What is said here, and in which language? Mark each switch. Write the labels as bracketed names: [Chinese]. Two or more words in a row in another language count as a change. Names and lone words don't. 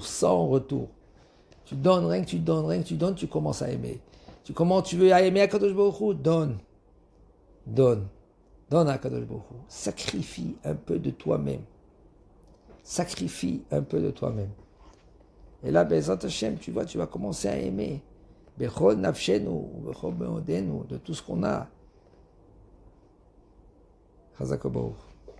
[French] Tu donnes, rien que tu donnes, tu commences à aimer. Comment tu veux aimer [Hebrew] הקדוש ברוך הוא? [French] Donne à [Hebrew] הקדוש ברוך הוא. [French] Sacrifie un peu de toi-même. Et là, [Hebrew] בעזרת השם, [French] tu vois, tu vas commencer à aimer. [Hebrew] בכל נפשנו בכל מאודנו, [French] de tout ce qu'on a. [Hebrew] חזק ברוך.